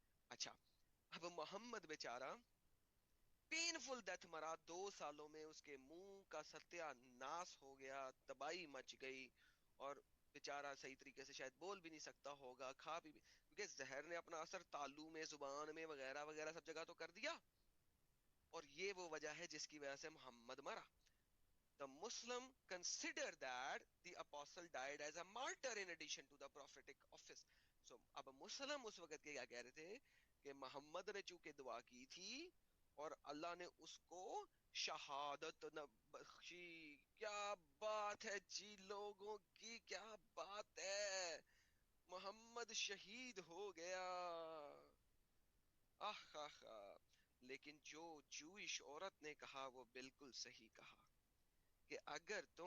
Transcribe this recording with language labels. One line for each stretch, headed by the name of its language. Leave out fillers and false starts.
Urdu: اچھا, اب محمد بیچارہ پینفل ڈیتھ مرا, 2 سالوں میں اس کے منہ کا ستیہ ناس ہو گیا, تباہی مچ گئی, اور بیچارہ صحیح طریقے سے شاید بول بھی نہیں سکتا ہوگا, کھا بھی, کیونکہ زہر نے اپنا اثر تالو میں, زبان میں, وغیرہ وغیرہ سب جگہ تو کر دیا. اور یہ وہ وجہ ہے جس کی وجہ سے محمد مرا.
English: The Muslim consider that the apostle died as a martyr in addition to the prophetic office.
Urdu: So اب مسلم اس وقت کے کیا کہہ رہے تھے کہ محمد نے چونکہ دعا کی تھی اور اللہ نے اس کو شہادت بخشی. کیا بات بات ہے جی لوگوں کی، کیا بات ہے، محمد شہید ہو گیا، آہ آہ آہ۔ لیکن جو جوئش عورت نے کہا وہ بالکل صحیح کہا، کہ اگر